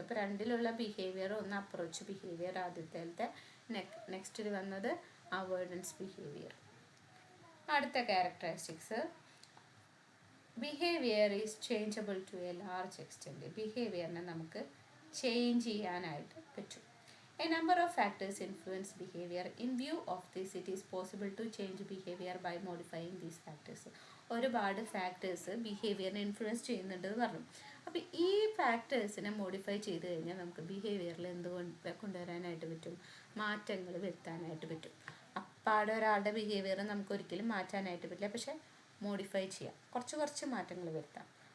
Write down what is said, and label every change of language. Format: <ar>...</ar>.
<ml>അപ്പോൾ രണ്ടിലുള്ള ബിഹേവിയർ, ഒന്ന് approach behaviour ആദ്യത്തെ, നെക്സ്റ്റിൽ വന്നത് അവോയ്ഡൻസ് ബിഹേവിയർ. അടുത്ത characteristics,</ml> <en>Behaviour is changeable to a large extent.</en> <ml>ബിഹേവിയറിനെ നമുക്ക് ചേഞ്ച് ചെയ്യാനായിട്ട് പറ്റും.</ml> <en>A number of factors influence behavior. In view of this, it is possible to change behavior by modifying these factors.</en> <ml>ഒരുപാട് factors ബിഹേവിയറിനെ influence ചെയ്യുന്നുണ്ടെന്ന് പറഞ്ഞു. അപ്പോൾ ഈ ഫാക്ടേഴ്സിനെ modify ചെയ്ത് കഴിഞ്ഞാൽ നമുക്ക് ബിഹേവിയറിൽ കൊണ്ടുവരാനായിട്ട് പറ്റും, മാറ്റങ്ങൾ വരുത്താനായിട്ട് പറ്റും. അപ്പാടെ ഒരാളുടെ ബിഹേവിയർ നമുക്ക് ഒരിക്കലും മാറ്റാനായിട്ട് പറ്റില്ല, പക്ഷെ മോഡിഫൈ ചെയ്യാം, കുറച്ച് മാറ്റങ്ങൾ വരുത്താം.</ml>